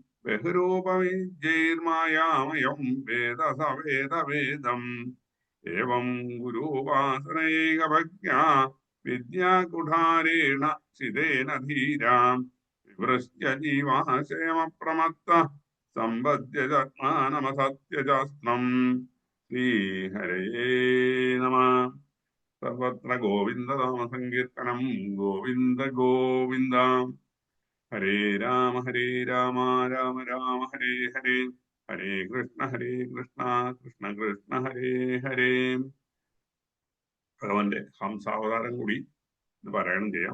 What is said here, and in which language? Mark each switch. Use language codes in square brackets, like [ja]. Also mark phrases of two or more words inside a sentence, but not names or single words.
[sa] बहुरूपविद्यैर्मायामयं वेद स वेदवेदम् एवं गुरूपासनैकभक्त्या विद्याकुठारेण चिदेन धीरा विवृष्ट्य जीवाशयमप्रमत्तः सम्पद्य जत्मानमसत्यजास्त्रम् श्रीहरये नमः। सर्वत्र गोविन्दनामसंकीर्तनं. गोविन्द गोविन्द. हरे राम राम राम हरे हरे, हरे कृष्ण कृष्ण कृष्ण हरे हरे. [ml] ഭഗവാന്റെ ഹംസാവതാരം കൂടി ഇത് പാരായണം ചെയ്യാം.